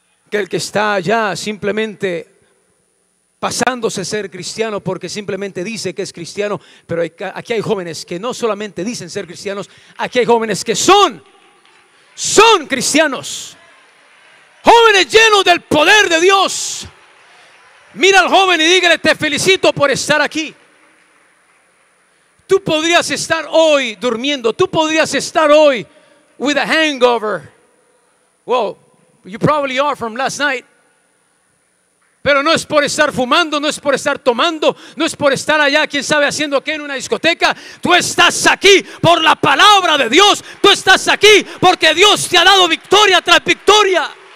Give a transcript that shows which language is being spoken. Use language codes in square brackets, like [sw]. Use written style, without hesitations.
[es] Que el que está allá simplemente pasándose ser cristiano porque simplemente dice que es cristiano, pero aquí hay jóvenes que no solamente dicen ser cristianos, aquí hay jóvenes que son cristianos, jóvenes llenos del poder de Dios. Mira al joven y dígale: te felicito por estar aquí. Tú podrías estar hoy durmiendo, tú podrías estar hoy [en] with a hangover. Well, you probably are from last night. [es] Pero no es por estar fumando, no es por estar tomando, no es por estar allá, quién sabe haciendo qué en una discoteca. Tú estás aquí por la palabra de Dios. Tú estás aquí porque Dios te ha dado victoria tras victoria.